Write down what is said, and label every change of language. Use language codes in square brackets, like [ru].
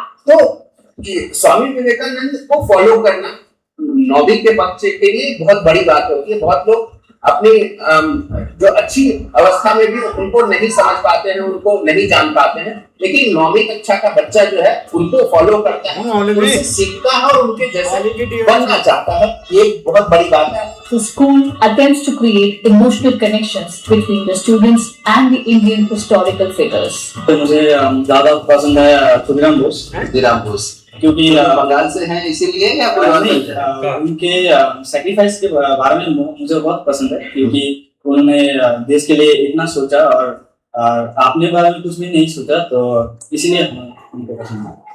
[hi] तो स्वामी विवेकानंद को फॉलो करना नौवीं के बच्चे के लिए बहुत बड़ी बात होती है। बहुत लोग अपनी जो अच्छी अवस्था में भी उनको नहीं समझ पाते हैं, उनको नहीं जान पाते हैं, लेकिन 9वीं कक्षा का बच्चा जो है उनको फॉलो करता है, उनसे सीखता है और उनके जैसा बनना चाहता है। ये बहुत बड़ी बात है। [en] The school attempts to create emotional connections between the students and the Indian historical figures. [hi] तो मुझे ज्यादा पसंद है खुदीराम बोस, क्योंकि बंगाल से हैं इसीलिए या कोई नहीं, उनके सैक्रिफाइस के बारे में मुझे बहुत पसंद है, क्योंकि उन्होंने देश के लिए इतना सोचा और अपने बारे में कुछ भी नहीं सोचा, तो इसीलिए उनको पसंद है।